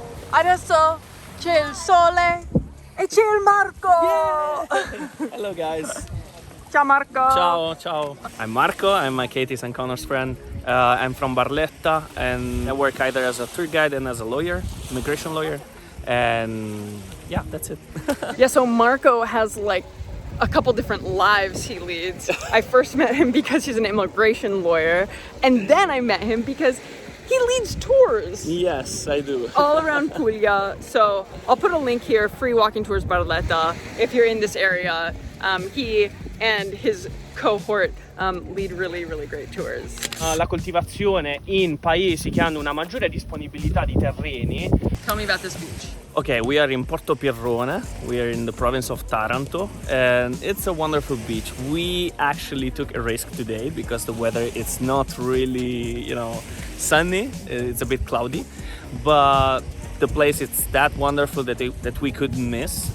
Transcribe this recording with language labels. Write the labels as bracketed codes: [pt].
[it] Adesso c'è il sole e c'è il Marco! [en] Yeah. Hello guys. [it] Ciao Marco! Ciao. [en] I'm Marco, I'm my Katie's and Connor's friend. I'm from Barletta and I work either as a tour guide and as a lawyer, immigration lawyer. And yeah, that's it. Yeah, so Marco has like a couple different lives he leads. I first met him because he's an immigration lawyer, and then I met him because he leads tours. Yes, I do. All around Puglia. So I'll put a link here, free walking tours Barletta. If you're in this area, he and his cohort lead really, really great tours. [it] La coltivazione in paesi che hanno una maggiore disponibilità di terreni. [en] Tell me about this beach. Okay, we are in Porto Pirrone. We are in the province of Taranto, and it's a wonderful beach. We actually took a risk today because the weather is not really, you know, sunny. It's a bit cloudy, but the place is that wonderful that we couldn't miss.